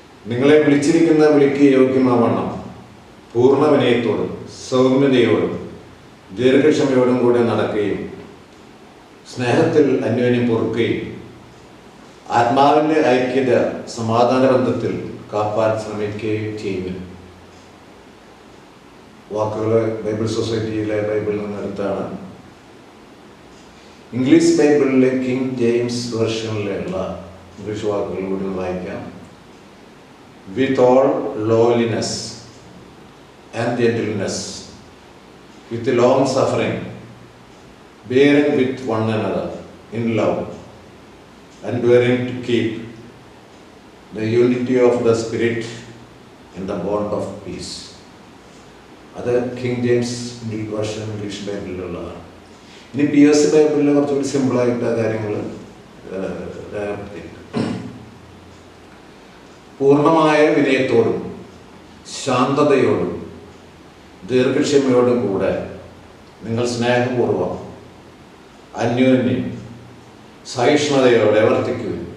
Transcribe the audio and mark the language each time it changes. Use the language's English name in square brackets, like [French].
[Malayalam] നിങ്ങളെ വിളിച്ചിരിക്കുന്ന വിളിക്ക് യോഗ്യമാവണ്ണം പൂർണ്ണ വിനയത്തോടും സൗമ്യതയോടും ദീർഘക്ഷമയോടും കൂടെ നടക്കുകയും സ്നേഹത്തിൽ അന്യോന്യം പൊറുക്കുകയും ആത്മാവിൻ്റെ ഐക്യത സമാധാന ബന്ധത്തിൽ കാപ്പാൻ ശ്രമിക്കുകയും ചെയ്യുന്നു. വാക്കുകൾ ബൈബിൾ സൊസൈറ്റിയിലെ ബൈബിളിൽ നിന്ന് എടുത്താണ്. ഇംഗ്ലീഷ് ബൈബിളിലെ കിങ് ജെയിംസ് വെർഷനിലുള്ള ഇംഗ്ലീഷ് വാക്കുകൾ കൂടി വായിക്കാം. [English] With all lowliness and gentleness, with long suffering, bearing with one another in love, enduring to keep the unity of the Spirit in the bond of peace. [Malayalam] അത് king James version English ബൈബിളിലുള്ളതാണ്. ഇനി PS ബൈബിളിൽ കുറച്ചുകൂടി സിമ്പിളായിട്ട് കാര്യങ്ങൾ രേഖപ്പെടുത്തിയിട്ടുണ്ട്. പൂർണ്ണമായ വിനയത്തോടും ശാന്തതയോടും ദീർഘക്ഷമയോടും കൂടെ നിങ്ങൾ സ്നേഹപൂർവ്വം അന്യോന്യം സഹിഷ്ണുതയോടെ വർത്തിക്കുക.